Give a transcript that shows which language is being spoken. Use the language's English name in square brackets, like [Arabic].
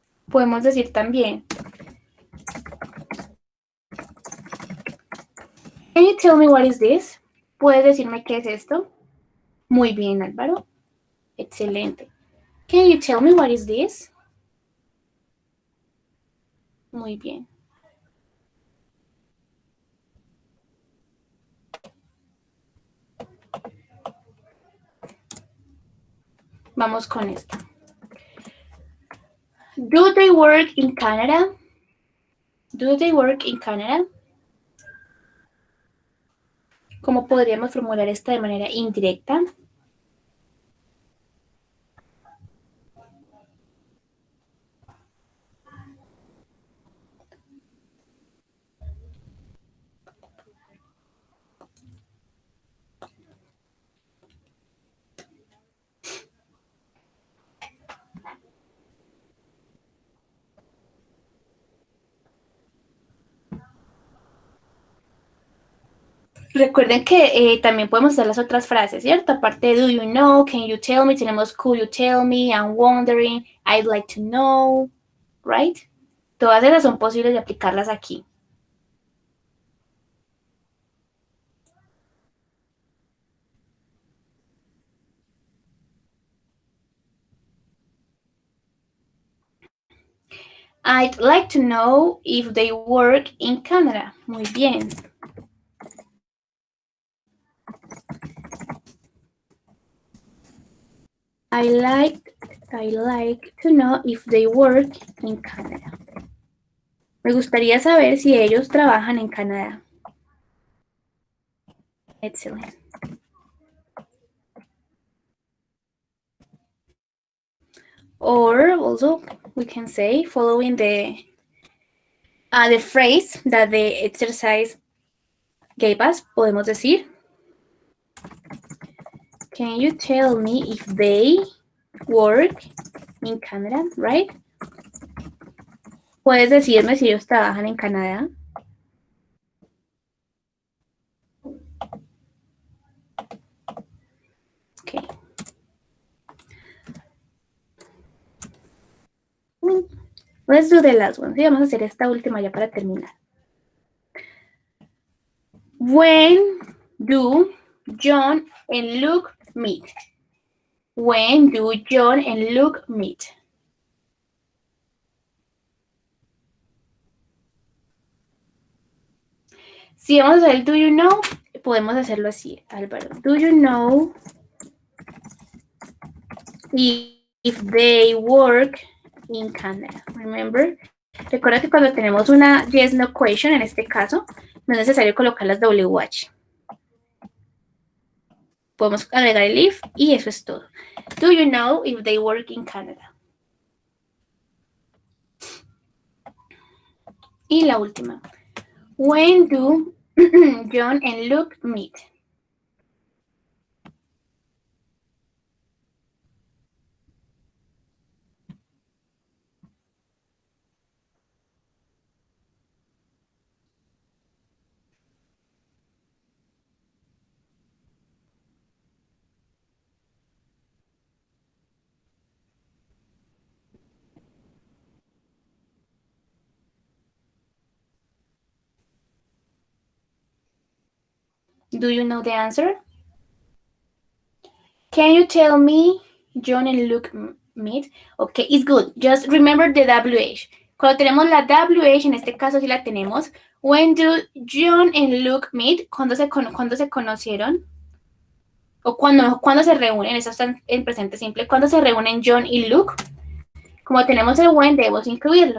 [Spanish] Podemos decir también, [English] can you tell me what is this? [Spanish] ¿Puedes decirme qué es esto? Muy bien, Álvaro. Excelente. [English] Can you tell me what is this? [Spanish] Muy bien. Vamos con esta. [English] Do they work in Canada? Do they work in Canada? [Spanish] ¿Cómo podríamos formular esta de manera indirecta? Recuerden que también podemos hacer las otras frases, ¿cierto? Aparte de [English] do you know, can you tell me, tenemos could you tell me, I'm wondering, I'd like to know, right? [Spanish] Todas esas son posibles de aplicarlas aquí. [English] I'd like to know if they work in Canada. [Spanish] Muy bien. [English] I like to know if they work in Canada. [Spanish] Me gustaría saber si ellos trabajan en Canadá. [English] Excellent. Or also we can say, following the phrase that the exercise gave us, [Spanish] podemos decir, [English] can you tell me if they work in Canada, right? [Spanish] ¿Puedes decirme si ellos trabajan en Canadá? [English] Okay. Let's do the last one. [Spanish] Sí, vamos a hacer esta última ya para terminar. [English] When do John and Luke meet? When do John and Luke meet? [Spanish] Si vamos a hacer el [English] do you know, [Spanish] podemos hacerlo así, Álvaro. [English] Do you know if they work in Canada? Remember? [Spanish] Recuerda que cuando tenemos una yes no question, en este caso, no es necesario colocar las WH. Podemos agregar el if y eso es todo. [English] Do you know if they work in Canada? [Spanish] Y la última. [English] When do John and Luke meet? Do you know the answer? Can you tell me John and Luke meet? Okay, it's good. Just remember the WH. [Spanish] Cuando tenemos la WH, en este caso sí la tenemos. [English] When do John and Luke meet? [Spanish] ¿Cuándo se conocieron? O cuando se reúnen, eso está en presente simple. ¿Cuándo se reúnen John y Luke? Como tenemos el when, debemos incluirlo.